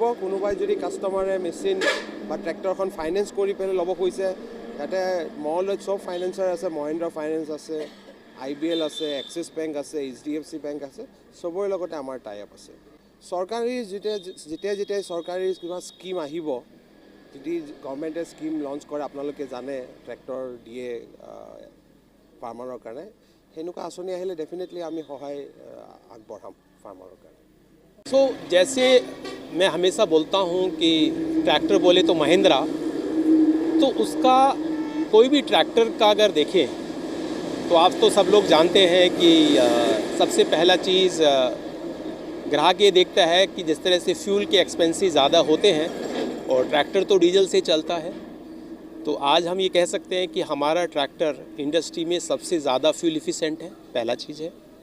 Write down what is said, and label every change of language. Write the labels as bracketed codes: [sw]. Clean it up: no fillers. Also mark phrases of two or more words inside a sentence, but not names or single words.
[as] কোনোবাই যদি কাস্টমাৰে মেচিন বা ট্ৰেক্টৰখন ফাইনেন্স কৰি পেলাই ল'ব খুজিছে, ইয়াতে মঙ্গলদৈত সব ফাইনেন্সাৰ আছে, মহিন্দ্ৰা ফাইনেন্স আছে, IBL আছে, এক্সিছ বেংক আছে, HDFC বেংক আছে, সবৰে লগতে আমাৰ [en] tie up [as] আছে। চৰকাৰী যেতিয়া চৰকাৰী কিবা স্কিম আহিব, যদি গভৰ্ণমেণ্টে [en] scheme launch [as] কৰে, আপোনালোকে জানে ট্ৰেক্টৰ দিয়ে ফাৰ্মাৰৰ কাৰণে, সেনেকুৱা আঁচনি আহিলে ডেফিনেটলি আমি সহায় আগবঢ়াম ফাৰ্মাৰৰ কাৰণে। [hi] सो जैसे मैं हमेशा बोलता हूँ कि ट्रैक्टर बोले तो महिंद्रा, तो उसका कोई भी ट्रैक्टर का अगर देखें तो आप तो सब लोग जानते हैं कि सबसे पहला चीज़ ग्राहक ये देखता है कि जिस तरह से फ्यूल के एक्सपेंसेस ज़्यादा होते हैं और ट्रैक्टर तो डीजल से चलता है, तो आज हम ये कह सकते हैं कि हमारा [en] tractor industry [hi] में सबसे ज़्यादा [en] fuel efficient [hi] है, पहला चीज़ है।